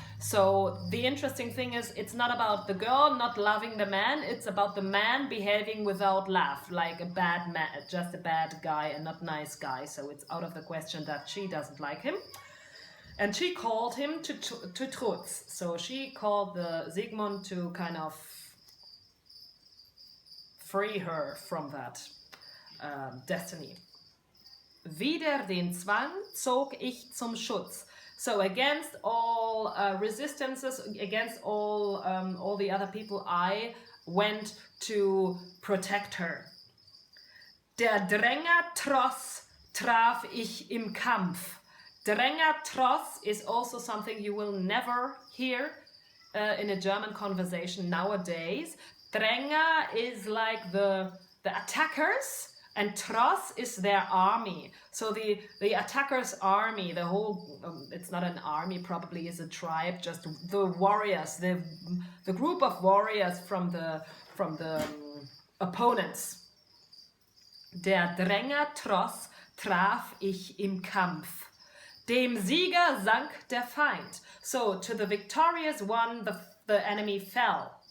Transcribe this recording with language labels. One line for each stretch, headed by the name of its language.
English: So the interesting thing is, it's not about the girl not loving the man, it's about the man behaving without love, like a bad man, just a bad guy and not nice guy. So it's out of the question that she doesn't like him. And she called him to Trutz. So she called the Siegmund to kind of free her from that destiny.
German: Wider den Zwang zog ich zum Schutz.
English: So against all resistances, against all the other people, I went to protect her.
German: Der Dränger Tross traf ich im Kampf.
English: Dränger Tross is also something you will never hear in a German conversation nowadays. Dränger is like the attackers, and Tross is their army. So the attackers' army, the whole, it's not an army, probably is a tribe, just the warriors, the group of warriors from the opponents.
German: Der Dränger Tross traf ich im Kampf. Dem Sieger sank der Feind.
English: So to the victorious one, the enemy fell.